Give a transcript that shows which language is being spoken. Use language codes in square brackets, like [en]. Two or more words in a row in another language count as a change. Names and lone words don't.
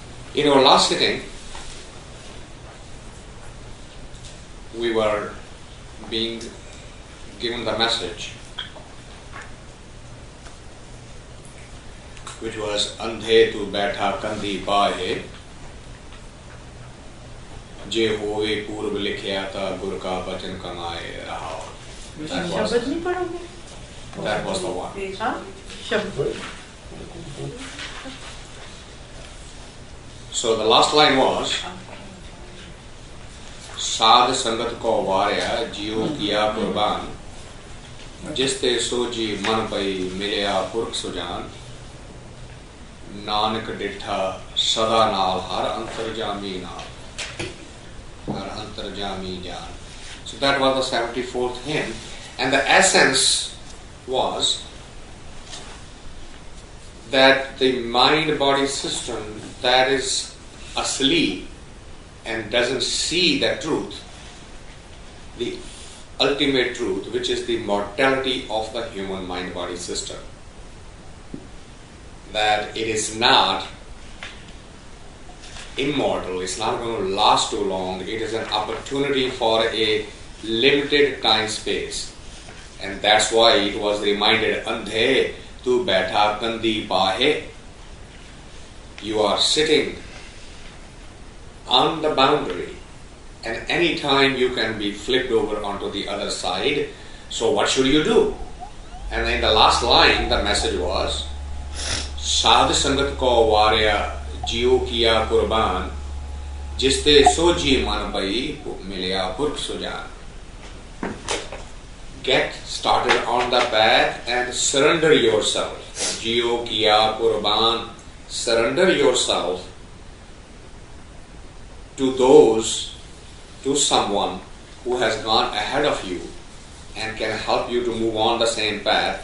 [en] In our last sitting, we were being given the message which was [pa] ਅੰਧੇ ਤੂ ਬੈਠਾ ਕੰਧੀ ਪਾਹੇ ਜੇ ਹੋਵੈ ਪੂਰਬਿ ਲਿਖਿਆ ਤਾ ਗੁਰ ਕਾ ਬਚਨੁ ਕਮਾਏ ਰਹਾ. [en] That was the one. So the last line was [pa] ਸਾਧ ਸੰਗਤ ਕਉ ਵਾਰਿਆ ਜੀਉ ਕੀਆ ਕੁਰਬਾਣੁ ਜਿਸਤੇ ਸੋਝੀ ਮਨਿ ਪਈ ਮਿਲਿਆ ਪੁਰਖੁ ਸੁਜਾਣੁ ਨਾਨਕ ਡਿਠਾ ਸਦਾ ਨਾਲਿ ਹਰਿ ਅੰਤਰਜਾਮੀ ਨਾਲਿ ਹਰਿ ਅੰਤਰਜਾਮੀ ਜਾਣੁ. [en] So that was the 74th hymn, and the essence was that the mind-body system that is asleep and doesn't see the truth, the ultimate truth, which is the mortality of the human mind-body system, that it is not immortal, it's not going to last too long, it is an opportunity for a limited time space. And that's why it was reminded, [pa] ਅੰਧੇ ਤੂ ਬੈਠਾ ਕੰਧੀ ਪਾਹੇ. [en] You are sitting on the boundary, and any time you can be flipped over onto the other side. So what should you do? And in the last line, the message was, [pa] ਸਾਧ ਸੰਗਤ ਕਉ ਵਾਰਿਆ ਜੀਉ ਕੀਆ ਕੁਰਬਾਣੁ ਜਿਸਤੇ ਸੋਝੀ ਮਨਿ ਪਈ ਮਿਲਿਆ ਪੁਰਖੁ ਸੁਜਾਣੁ. [en] Get started on the path and surrender yourself. [pa] ਜੀਉ ਕੀਆ ਕੁਰਬਾਣੁ. [en] Surrender yourself to someone who has gone ahead of you and can help you to move on the same path.